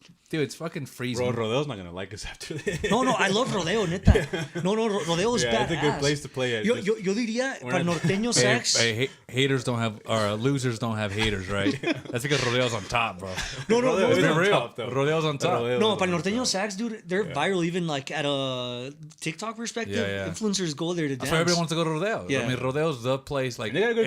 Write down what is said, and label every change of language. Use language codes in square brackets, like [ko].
[en] Dude, it's fucking freezing. Bro, Rodeo's not gonna like us after this. No, I love Rodeo, neta. No, Rodeo is badass. It's a good place to play at. [es] Yo diría, para Norteño Sax. [en] Hey, haters don't have, or losers don't have haters, right? That's because Rodeo's on top, bro. No. It's been on real. top, though. Rodeo's on top. Rodeo- No, [es] para Norteño Sax, [en] dude, they're viral even like at a TikTok perspective. Yeah. Influencers go there to That's dance. why everybody wants to go to Rodeo. Yeah. I mean, Rodeo's the place. Like, And they got a good